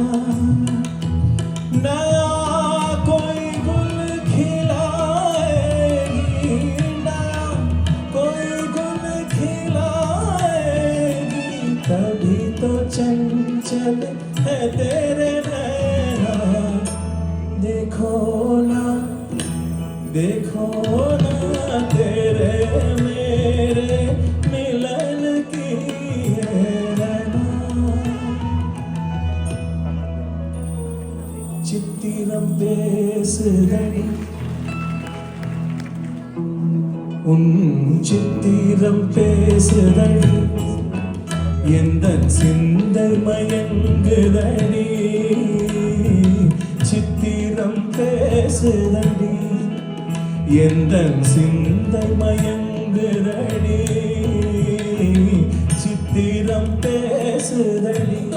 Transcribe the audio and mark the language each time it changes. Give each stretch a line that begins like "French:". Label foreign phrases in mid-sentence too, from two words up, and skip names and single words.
Hindi: नया कोई गुल खिलाएगी नया कोई गुल खिलाएगी तभी तो चंचल है तेरे नैना देखो ना तेरे मेरे मिलन की ये रना
Tamil: चित्तिरम பேசுதடி உன் சித்திரம் பேசுதடி எந்தன் சிந்தை மயங்குதடி சித்திரம் பேசுதடி எந்தன் சிந்தை மயங்குதடி சித்திரம் பேசுதடி